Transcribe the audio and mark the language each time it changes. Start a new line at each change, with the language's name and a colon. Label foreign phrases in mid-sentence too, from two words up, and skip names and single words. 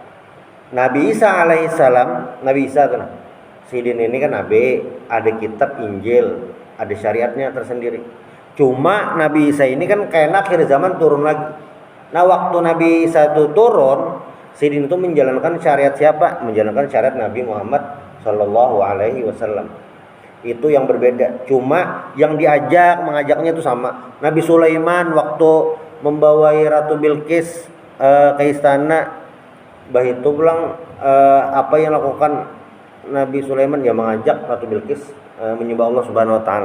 Indonesian: Nabi Isa alaihissalam, Nabi Isa kan, sidin ini kan Nabi, ada kitab Injil, ada syariatnya tersendiri. Cuma Nabi Isa ini kan kayak akhir zaman turun lagi. Nah waktu Nabi Isa itu turun, sidin itu menjalankan syariat siapa? Menjalankan syariat Nabi Muhammad
Arabic: صلى الله عليه وسلم.
Indonesian: Itu yang berbeda. Cuma yang mengajaknya itu sama. Nabi Sulaiman waktu membawai Ratu Bilqis ke istana Bah itu bilang apa yang lakukan Nabi Sulaiman, ya mengajak Ratu Bilqis menyembah
Arabic: الله سبحانه وتعالى.